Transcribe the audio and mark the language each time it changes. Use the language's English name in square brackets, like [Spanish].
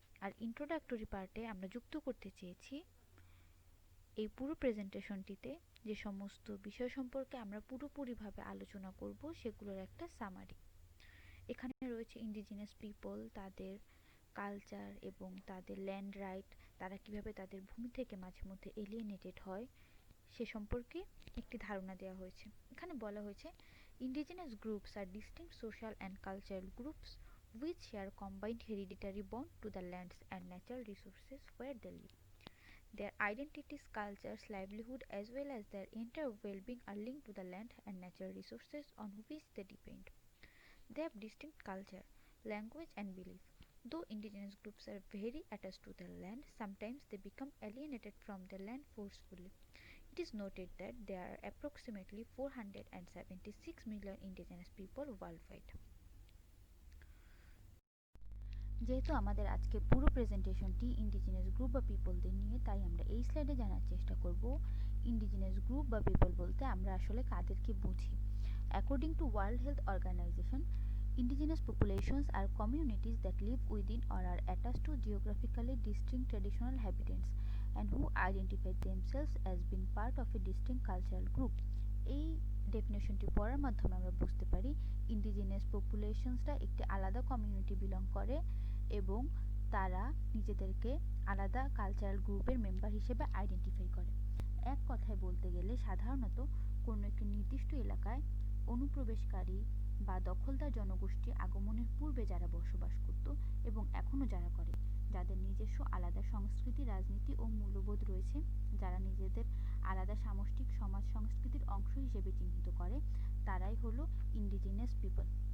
[Bangla] আর introductory পার্টে আমরা যুক্ত করতে চেয়েছি এই পুরো প্রেজেন্টেশনটিতে যে সমস্ত বিষয় সম্পর্কে আমরা পুরোপুরিভাবে আলোচনা করব সেগুলোর একটা সামারি। এখানে রয়েছে ইন্ডিজিনাস পিপল, তাদের কালচার এবং তাদের ল্যান্ড রাইট, তারা কিভাবে তাদের ভূমি থেকে মাঝে মধ্যে এলিয়েনেটেড হয় সে সম্পর্কে একটি ধারণা দেওয়া হয়েছে। এখানে বলা হয়েছে [English] indigenous groups are distinct social and cultural groups which share combined hereditary bond to the lands and natural resources where they live. Their identities, cultures, livelihood as well as their entire well-being are linked to the land and natural resources on which they depend. They have distinct culture, language and belief. Though indigenous groups are very attached to their land, sometimes they become alienated from their land forcefully. It is noted that there are approximately 476 million indigenous people worldwide. [Bangla] যেহেতু আমাদের আজকে পুরো প্রেজেন্টেশনটি indigenous group বা পিপলদের নিয়ে, তাই আমরা এই স্লাইডে জানার চেষ্টা করব ইন্ডিজিনাস গ্রুপ বা পিপল বলতে আমরা আসলে কাদেরকে বুঝি। According to world health organisation, indigenous populations are communities that live within or are attached to geographically distinct traditional habitats and who identify themselves as being part of a distinct cultural group. এই ডেফিনেশনটি পড়ার মাধ্যমে আমরা বুঝতে পারি indigenous পপুলেশনসরা একটি আলাদা community belong করে এবং তারা নিজেদেরকে আলাদা কালচারাল গ্রুপের মেম্বার হিসেবে আইডেন্টিফাই করে। এক কথায় বলতে গেলে সাধারণত কোনো একটি নির্দিষ্ট এলাকায় অনুপ্রবেশকারী বা দখলদার জনগোষ্ঠী আগমনের পূর্বে যারা বসবাস করত এবং এখনও যারা করে, যাদের নিজস্ব আলাদা সংস্কৃতি, রাজনীতি ও মূল্যবোধ রয়েছে, যারা নিজেদের আলাদা সামষ্টিক সমাজ সংস্কৃতির অংশ হিসেবে চিহ্নিত করে, তারাই হলো ইন্ডিজিনাস পিপল।